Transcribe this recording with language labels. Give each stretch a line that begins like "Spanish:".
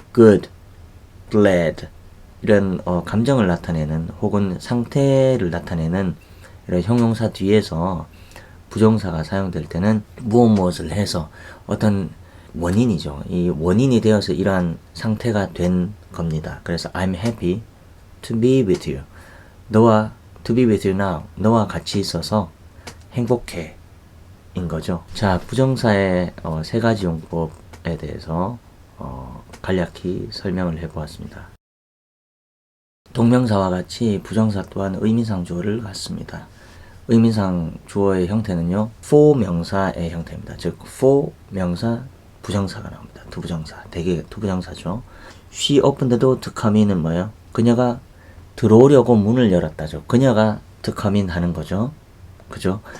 Korean: Good, glad 이런 감정을 나타내는 혹은 상태를 나타내는 이런 형용사 뒤에서 부정사가 사용될 때는 무엇을 해서 어떤 원인이죠. 이 원인이 되어서 이러한 상태가 된 겁니다.
English: 그래서 I'm happy to be with you. 너와 to be with you now.
Korean: 너와 같이 있어서 행복해 인 거죠. 자, 부정사의 3가지 용법에 대해서 간략히 설명을 해보았습니다. 동명사와 같이 부정사 또한 의미상 주어를 갖습니다. 의미상 주어의 형태는요, for 명사의 형태입니다. 즉, for 명사, 부정사가 나옵니다. 두부정사, 대개 두부정사죠.
English: She opened the door to come in은
Korean: 뭐예요? 그녀가 들어오려고 문을 열었다죠. 그녀가
English: to come in
Korean: 하는 거죠. 그죠?